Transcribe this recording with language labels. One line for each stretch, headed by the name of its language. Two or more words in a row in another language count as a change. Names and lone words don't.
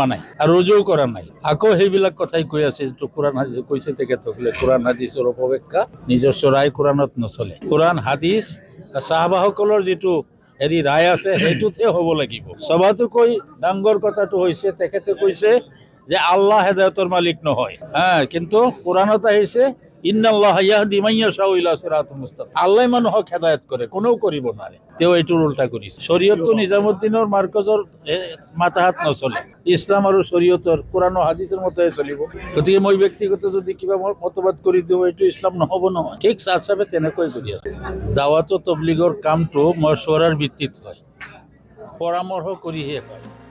Assamese: নাই আৰু ৰুজুও কৰা নাই আকৌ সেইবিলাক কথাই কৈ আছে যিটো কোৰআন হাদিছ কৈছে তেখেতসকলে কোৰআন হাদিছৰ অপব্যাখ্যা নিজস্ব ৰায় কোৰআনত নচলে কোৰআন হাদিছ সাহাবাসকলৰ যিটো ৰায় আছে সেইটোতে হ'ব লাগিব সবাতোকৈ ডাঙৰ কথাটো হৈছে তেখেতে কৈছে যে আল্লাহ হেদায়তৰ মালিক নহয় কিন্তু কোৰআনত আহিছে
Arabic: إن الله يهدي من يشاء إلى صراط مستقيم
Assamese: আল্লাহ মানুহক হেদায়ত কৰে কোনেও কৰিব নোৱাৰে তেওঁ এইটো উল্টা কৰিছে শৰীয়তটো নিজামুদ্দিনৰ মাৰ্কজৰ মাতাহাত নচলে ইছলাম আৰু শৰীয়তৰ কোৰআন আৰু হাদিছৰ মতে চলিব গতিকে মই ব্যক্তিগত যদি কিবা মতবাদ কৰি দিওঁ এইটো ইছলাম নহ'ব নহয় ঠিক ছাদ সাহেবে তেনেকৈ কৰি আছে দাৱাত তবলিগৰ কামটো মশ্বৰাৰ ভিত্তিত হয় পৰামৰ্শ কৰিহে হয়